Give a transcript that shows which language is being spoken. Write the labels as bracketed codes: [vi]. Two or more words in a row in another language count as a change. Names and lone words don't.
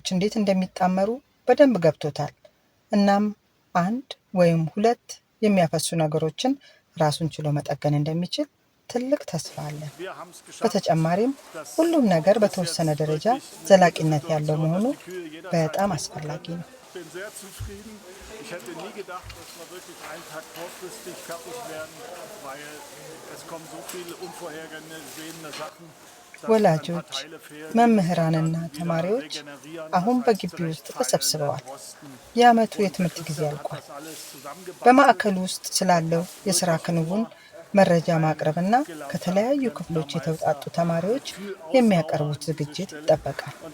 [am] እንዴት እንደሚጣመሩ በደንብ ገብቶታል። እናም 1 ወይም 2 የሚያፈሱ ነገሮችን ራሱን ችሎ መጠገን እንደሚችል ትልቅ ተስፋ አለ። በተጨማሪም ሁሉም ነገር በተወሰነ ደረጃ ዘላቂነት ያለው መሆኑ በጣም አስፈላጊ ነው። [de] Ich hätte nie gedacht, dass wir wirklich einen Tag kurzfristig fertig werden, weil es kommen so viele unvorhergesehene Sachen. [am] ወላጆች፣ መምህራንና ተማሪዎች አሁን በግቢ ውስጥ ተሰብስበዋል። የዓመቱ የትምህርት ጊዜ አልቋል። በማዕከሉ ውስጥ ስላለው የሥራ ክንውን መረጃ ማቅረብና ከተለያዩ ክፍሎች የተውጣጡ ተማሪዎች የሚያቀርቡት ዝግጅት ይጠበቃል።